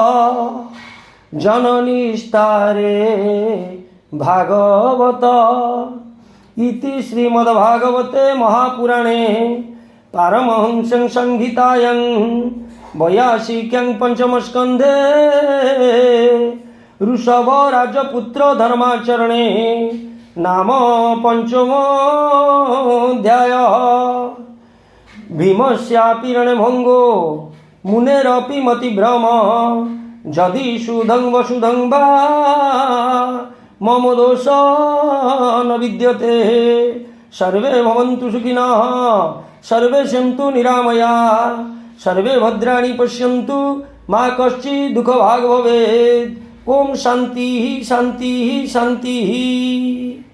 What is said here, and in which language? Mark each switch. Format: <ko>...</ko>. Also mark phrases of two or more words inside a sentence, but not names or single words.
<sa>জননিস্তারে ভাগবত ইতি শ্রীমদ্ভাগবতে মহাপুরাণে পারমহংস্যং সংহিতায়াং বৈয়াসিক্যাং পঞ্চমস্কন্ধে ঋষভ রাজপুত্র ধর্মাচরণে নাম পঞ্চমোऽধ্যায়। ভীমস্যাপি রণভঙ্গো মুনেরপি মতিভ্রম যদি সুধং বসুধং বা মম দোষ ন বিদ্যতে। সর্বে ভবন্তু সুখিনঃ সর্বে সন্তু নিরাময়া সর্বে ভদ্রাণি পশ্যন্তু মা কশ্চিৎ দুঃখভাগ্ ভবেৎ। ওম শান্তি শান্তি শান্তি।</sa>